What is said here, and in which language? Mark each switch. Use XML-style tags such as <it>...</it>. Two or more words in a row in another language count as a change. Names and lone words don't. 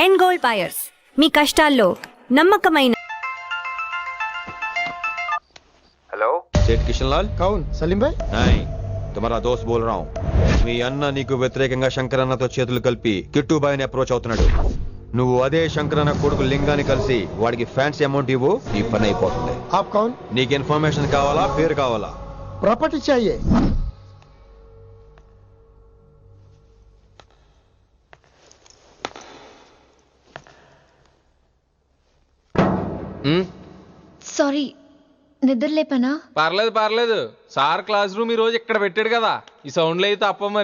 <te>గోల్డ్ బయర్స్ మీ కష్టాల్లో నమ్మకమైన.</te> <hi>हेलो सेठ किशन लाल कौन सलीम भाई नहीं तुम्हारा दोस्त बोल रहा हूँ</hi> <te>మీ అన్న నీకు వ్యతిరేకంగా శంకరన్నతో చేతులు కలిపి కిట్టుబాయిని అప్రోచ్ అవుతున్నాడు. నువ్వు అదే శంకరన్న కొడుకు లింగాన్ని కలిసి వాడికి</te> <en>fancy amount</en> <te>ఇవ్వు, నీ పని అయిపోతుంది.</te> <hi>आप कौन</hi> <te>నీకు ఇన్ఫర్మేషన్ కావాలా, పేరు కావాలా?</te> <hi>प्रॉपर्टी चाहिए.</hi> <te>సారీ నిద్ర లేపనా? పర్లేదు సార్</te> <en>class room</en> <te>ఈ రోజు ఇక్కడ పెట్టాడు కదా, ఈ సౌండ్లు అయితే తప్ప మరి</te>